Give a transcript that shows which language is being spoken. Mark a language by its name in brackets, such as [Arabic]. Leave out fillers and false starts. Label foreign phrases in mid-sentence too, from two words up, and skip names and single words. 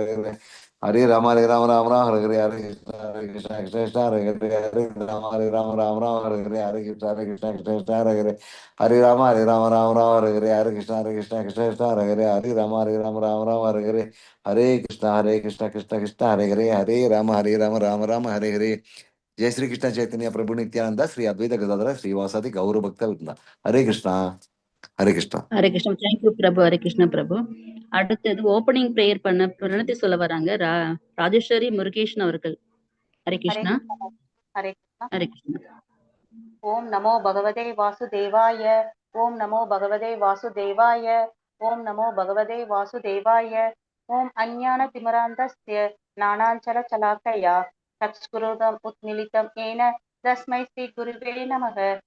[Sanskrit] Hare Hare Rama Hare Hare Hare Krishna Krishna Hare Hare Rama Rama Hare Hare Hare Krishna Krishna Krishna Hare Hare Hare Rama Hare Hare Hare Krishna Krishna Krishna Hare Hare Hare Rama Hare Hare Hare Krishna Krishna Krishna Hare Hare Hare Rama Hare Hare जय श्री कृष्ण चैतन्य प्रभु नित्यानंद श्री अद्वैत गदाधर श्रीवासादि गौर भक्त वृंदा हरे कृष्णा हरे कृष्णा [Tamil] ஹரே கிருஷ்ணா. தேங்க்யூ பிரபு. ஹரே கிருஷ்ண பிரபு. அடுத்தது [English] opening prayer [Tamil] பண்ண பிரணத்தி சொல்ல வராங்க ராஜேஸ்வரி முருகேஷன் அவர்கள். ஹரே கிருஷ்ணா. [Sanskrit] हरे कृष्ण [Tamil] ஹரே கிருஷ்ணா. [Sanskrit] ओम नमो भगवते वासुदेवाय ओम नमो भगवते वासुदेवाय ओम नमो भगवते वासुदेवाय ओम अज्ञानतिमिरान्धस्य ज्ञानाञ्जनशलाकया चक्षुरुदम् उन्मीलितं येन तस्मै श्रीगुरुवे नमः